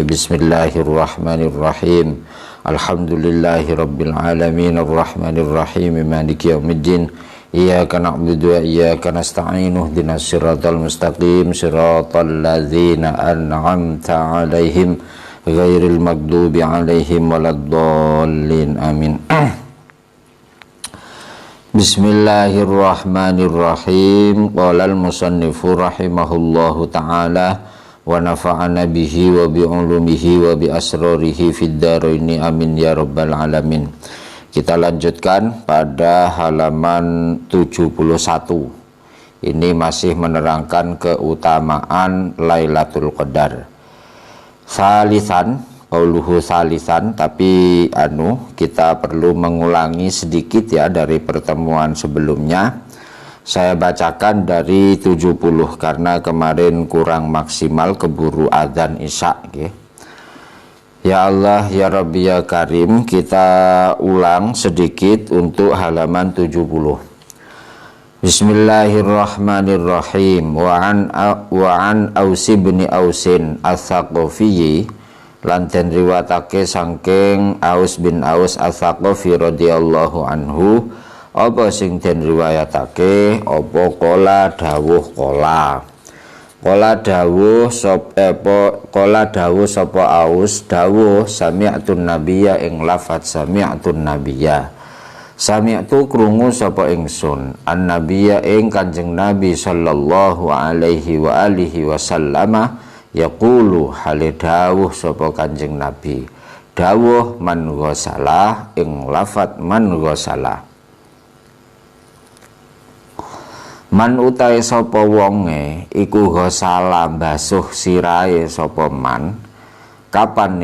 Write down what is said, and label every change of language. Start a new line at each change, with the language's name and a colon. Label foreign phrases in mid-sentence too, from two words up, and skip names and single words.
Arabic: بسم الله الرحمن الرحيم الحمد لله رب العالمين الرحمن الرحيم مالك يوم الدين إياك نعبد وإياك نستعين اهدنا الصراط المستقيم صراط الذين أنعمت عليهم غير المغضوب عليهم ولا الضالين آمين. بسم الله الرحمن الرحيم. قال المصنف رحمه الله تعالى ونفعنا به وبعلومه وبأسراره في الدارين آمين يا رب العالمين.
Indonesian: Kita lanjutkan pada halaman 71. Ini masih menerangkan keutamaan Lailatul Qadar.
Arabic: ثالثا، قوله ثالثا,
Indonesian: tapi kita perlu mengulangi sedikit ya dari pertemuan sebelumnya. Saya bacakan dari 70 karena kemarin kurang maksimal keburu adzan isya.
Arabic: يا الله، يا ربي، يا كريم,
Indonesian: kita ulang sedikit untuk halaman 70.
Arabic: بسم الله الرحمن الرحيم. وعن أوس بن أوس الثقفي
Javanese: lan den riwayatake saking Aus bin Aus Ats-Tsaqafi
Arabic: رضي الله عنه
Javanese: apa sing den riwayatake apa qala dawuh sapa Aus dawuh
Arabic: سمعت النبي
Javanese: ing lafaz
Arabic: سمعت النبي
Javanese: sami'tu krungu sapa ingsun annabiyya ing Kanjeng Nabi
Arabic: صلى الله عليه وعلى آله وسلم يقول
Javanese: hale dawuh sapa Kanjeng Nabi dawuh
Arabic: من غسل
Javanese: ing lafaz
Arabic: من غسل
Javanese: man utai sapa wonge iku ghasala basuh sirahe sapa man kapan